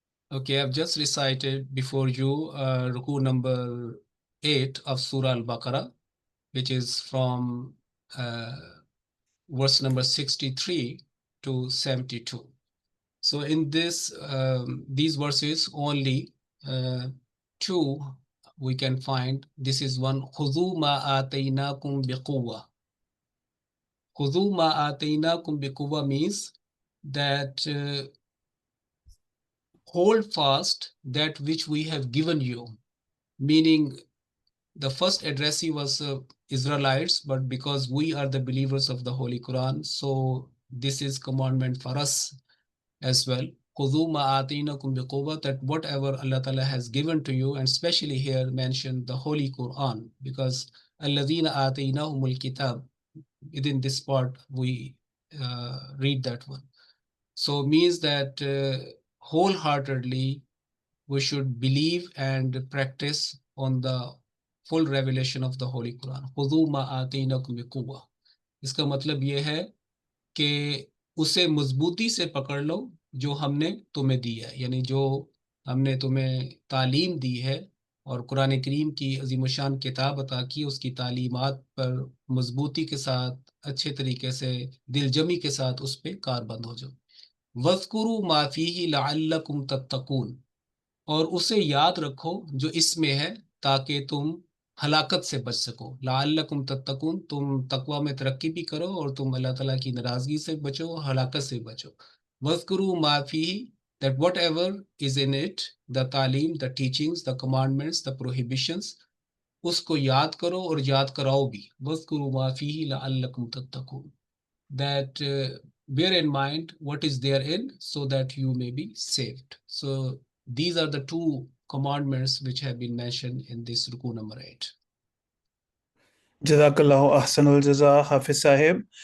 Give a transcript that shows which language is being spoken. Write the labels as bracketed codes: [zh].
[en] Okay, I've just recited before you Ruku number 8 of Surah Al-Baqarah, which is from verse number 63 to 72. So in this these verses only two we can find. This is one, [ar] خُذُوا مَا آتَيْنَاكُمْ بِقُوَّةٍ. خُذُوا مَا آتَيْنَاكُمْ بِقُوَّةٍ [en] means that hold fast that which we have given you, meaning the first addressee was Israelites, but because we are the believers of the Holy Quran, so this is commandment for us as well. [ar] خُذُوا مَا آتَيْنَاكُمْ بِقُوَّةٍ, [en] that whatever Allah Ta'ala has given to you, and especially here mentioned the Holy Quran, because [ar] الَّذِينَ آتَيْنَاهُمُ الْكِتَابِ, [en] within this part we read that one. So means that wholeheartedly we should believe and practice on the full revelation of the Holy Quran. [ar] خُذُوا مَا آتَيْنَاكُمْ بِقُوَّةٍ. [ur] اس کا مطلب یہ ہے کہ اسے مضبوطی سے پکڑ لو جو ہم نے تمہیں دی ہے، یعنی جو ہم نے تمہیں تعلیم دی ہے اور قرآن کریم کی عظیم الشان کتاب عطا کی، اس کی تعلیمات پر مضبوطی کے ساتھ اچھے طریقے سے دل جمی کے ساتھ اس پہ کار بند ہو جاؤ. [ar] وَاذْكُرُوا مَا فِيهِ لَعَلَّكُمْ تَتَّقُونَ، [ur] اور اسے یاد رکھو جو اس میں ہے تاکہ تم ہلاکت سے بچ سکو. [ar] لعلکم تتقون، [ur] تم تقوی میں ترقی بھی کرو اور تم اللہ تعالیٰ کی ناراضگی سے بچو، ہلاکت سے بچو. [ar] وَاذْكُرُوا مَا فِيهِ، [en] that whatever is in it, the تعلیم, the teachings, the commandments, the prohibitions، [ur] اس کو یاد کرو اور یاد کراؤ بھی. [ar] وَاذْكُرُوا مَا فِيهِ لَعَلَّكُمْ تَتَّقُونَ، [en] that bear in mind what is therein so that you may be saved. So these are the two commandments which have been mentioned in this ruku number 8. Jazakallahu ahsanul jaza, Hafiz Sahib.